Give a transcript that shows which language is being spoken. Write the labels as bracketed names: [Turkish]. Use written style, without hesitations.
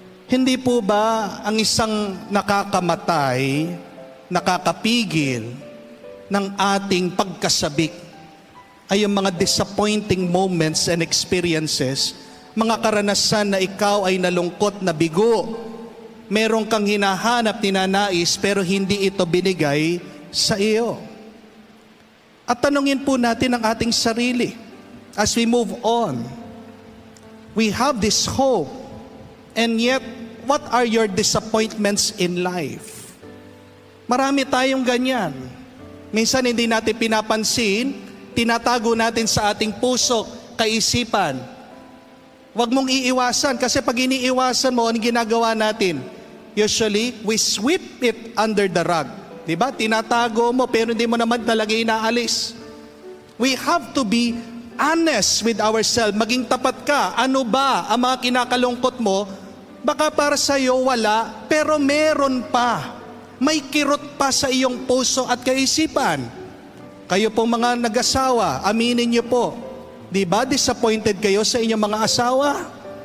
[Filipino] Hindi po ba ang isang nakakamatay, nakakapigil ng ating pagkasabik ay yung mga disappointing moments and experiences, mga karanasan na ikaw ay nalungkot na bigo, meron kang hinahanap, ninanais, pero hindi ito binigay sa iyo. At tanungin po natin ang ating sarili. [English] As we move on, we have this hope, and yet, what are your disappointments in life? [Filipino] Marami tayong ganyan. Minsan hindi natin pinapansin, tinatago natin sa ating puso, kaisipan. Huwag mong iiwasan, kasi pag iniiwasan mo, anong ginagawa natin? [English] Usually, we sweep it under the rug. Diba? [Filipino] Tinatago mo, pero hindi mo naman talaga inaalis. [English] We have to be honest with ourselves, maging tapat ka. [Filipino] Ano ba ang mga kinakalungkot mo? Baka para sa iyo wala, pero meron pa. May kirot pa sa iyong puso at kaisipan. Kayo pong mga nag-asawa, aminin niyo po, di ba disappointed kayo sa inyong mga asawa?